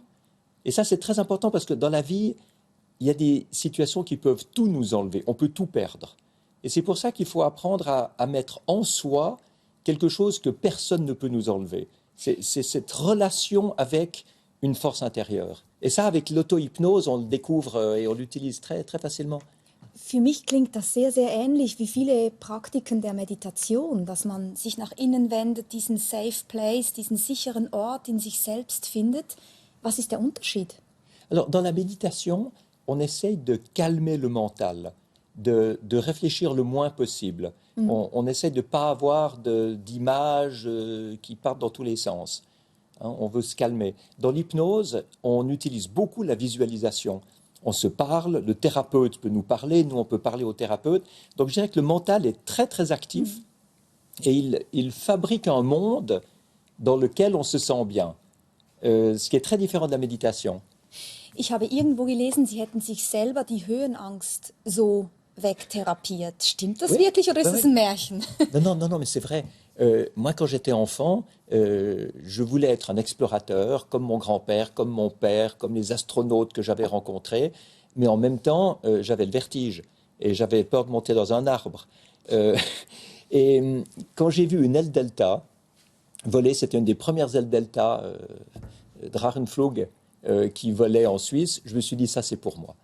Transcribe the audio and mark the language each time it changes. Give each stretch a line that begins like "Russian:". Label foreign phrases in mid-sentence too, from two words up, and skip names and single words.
French: Et ça, c'est très important parce que dans la vie, il y a des situations qui peuvent tout nous enlever. On peut tout perdre. Et c'est pour ça qu'il faut apprendre à mettre en soi quelque chose que personne ne peut nous enlever. C'est cette relation avec une force intérieure. Et ça, avec l'auto-hypnose, on le découvre et on l'utilise très, très facilement.
German: Für mich klingt das sehr, sehr ähnlich wie viele Praktiken der Meditation, dass man sich nach innen wendet, diesen
English: Safe Place,
German: diesen sicheren Ort in sich selbst findet. Was ist der Unterschied?
French: Alors, dans la méditation, on essaye de calmer le mental, de réfléchir le moins possible. On essaie de ne pas avoir d'images qui partent dans tous les sens. Hein, on veut se calmer. Dans l'hypnose, on utilise beaucoup la visualisation. On se parle, le thérapeute peut nous parler, nous on peut parler au thérapeute. Donc je dirais que le mental est très très actif et il fabrique un monde dans lequel on se sent bien. Ce qui est très différent de la méditation.
German: Ich habe irgendwo gelesen, Sie hätten sich selber die Höhenangst so wegtherapiert. Stimmt das wirklich oder ist das ein Märchen?
French: Non, mais c'est vrai. Moi, quand j'étais enfant, je voulais être un explorateur, comme mon grand-père, comme mon père, comme les astronautes que j'avais rencontrés. Mais en même temps, j'avais le vertige et j'avais peur de monter dans un arbre. Et quand j'ai vu une aile delta voler, c'était une des premières ailes delta, Drachenflug, qui volait en Suisse, je me suis dit, ça c'est pour moi.